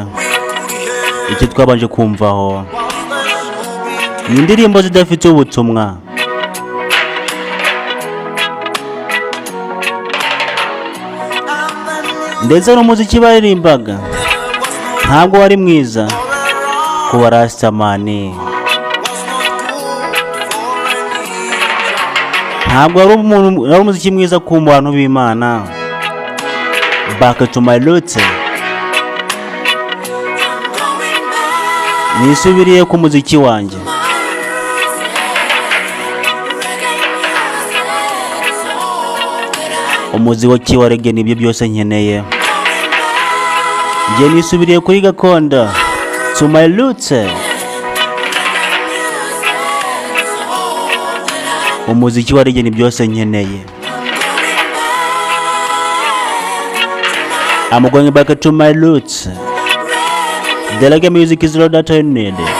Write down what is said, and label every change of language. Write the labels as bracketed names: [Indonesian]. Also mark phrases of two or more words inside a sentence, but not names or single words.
[Kinyarwanda] Icyo twabanje kumvaho ni indirimbo zidafite ubutumwa, ndetse n'umuziki baririmbaga ntabwo wari mwiza ku barasitamani, ntabwo ari umuziki mwiza ku bantu b'Imana. [English] Back to my roots, [Kinyarwanda] nisubiriye ku muziki wanjye. Umuziki wa reggae nibyo byose nkeneye. Njye nisubiriye kuri gakondo, [English] to my roots. [Kinyarwanda] Umuziki wa reggae ni byose nkeneye. [English] I'm going back to my roots. The reggae music is all that I need.